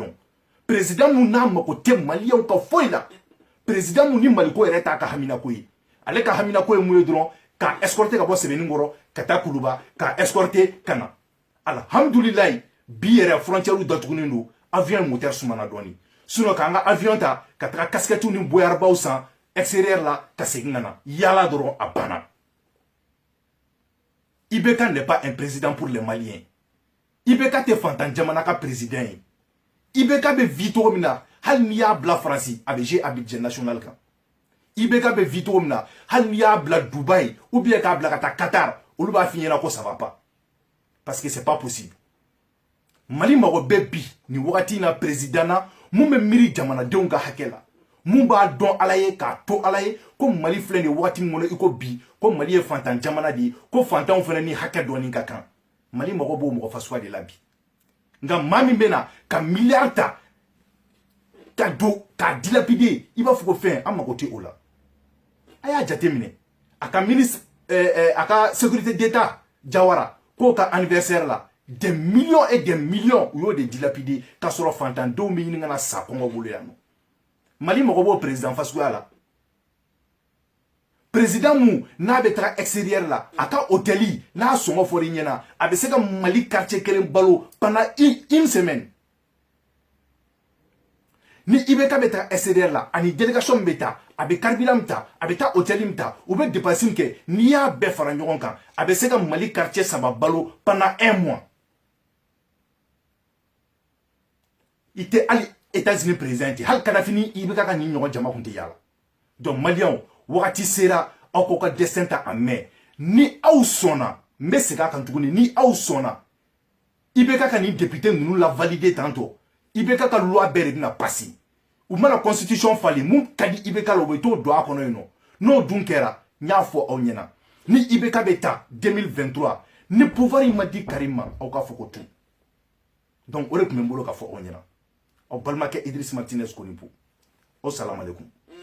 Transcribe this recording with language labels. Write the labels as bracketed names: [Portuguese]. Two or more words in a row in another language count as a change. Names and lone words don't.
[Bambara] dɔn président mun n'a mako tɛ maliyɛnw ka foyi la président mun ni Mali ko yɛrɛ t'a ka haminako ye ale ka haminako ye mun ye dɔrɔn k'a escorter ka bɔ Sɛbɛnnikɔrɔ ka taa Kuluba k'a escorter ka na alhamdulilayi bi yɛrɛ frontière datugunen don [French] avion moteur [Bambara] sumana dɔɔni sinon k'an ka avion ta ka taga casquette ni boyarbaw san extérieur la ka segin ka na yala dɔrɔn a banna [French] IBK n'est pas un président pour les Maliens. [Bambara] IBK te fantan jamana ka président ye. IBK be vi togo min na hali n'i y'a bila Faransi a bɛ jouer a [French] budget national [Bambara] kan. IBK be vi togo min na hali n'i y'a bila Dubaï [French] ou bien [Bambara] k'a bila ka taa Qatar olu b'a f'i ɲɛna ko [French] ça va pas. Parce que c'est pas possible. [Bambara] Mali mago bɛ bi ni wagati in na président na mun bɛ miiri jamanadenw ka hakɛ la. Mun b'a dɔn Ala ye k'a to Ala ye ko Mali filɛ nin wagati min kɔnɔ i ko bi ko Mali ye fantan jamana de ye ko fantanw fana ni hakɛ dɔɔni ka kan Mali mago b'o mɔgɔ fasuguya de la bi nka maa min bɛ na ka miliyari ta ka don k'a dilapider i b'a fɔ ko fɛn an mago tɛ o la a y'a jate minɛ a ka ministre a ka [French] sécurité d'État [Bambara] Jawara k'o ka anniversaire la [French] des millions et des millions [Bambara] u y'o de dilapider k'a sɔrɔ fantandenw bɛ ɲini ka na sa kɔngɔ bolo yan nɔ Mali mago b'o président fasuguya la président mu n'a bɛ taga extérieur la a ka hôtel n'a sɔngɔ fɔr'i ɲɛna a bɛ se ka Mali quartier kelen balo [French] pendant une semaine [Bambara] ni IBK bɛ taga extérieur la ani délégation min bɛ taa a bɛ carburant min ta a bɛ taa hôtel min ta u bɛ dépense min kɛ n'i y'a bɛɛ fara ɲɔgɔn kan a bɛ se ka Mali quartier saba balo [French] pendant 1 mois [Bambara] i tɛ hali États-Unis président hali Kadhafi ni IBK ka nin ɲɔgɔn jama kun tɛ yala donc maliyɛnw wagati sera aw k'aw ka destin ta a mɛn ni aw sɔnna n bɛ segin a kan tuguni ni aw sɔnna IBK ka nin député ninnu la valider tantɔ IBK ka loi bɛɛ de bɛna passer u mana constitution falen mun ka di IBK la u bɛ t'o don a kɔnɔ yen nɔ n'o dun kɛra n y'a fɔ aw ɲɛna ni IBK bɛ taa 2023 ni pouvoir in ma di Karim ma aw k'a fɔ ko [French] tout donc [Bambara] o de tun bɛ n bolo ka fɔ aw ɲɛna aw balimakɛ Idriss Martinez Konipo o [Arabic] السلام عليكم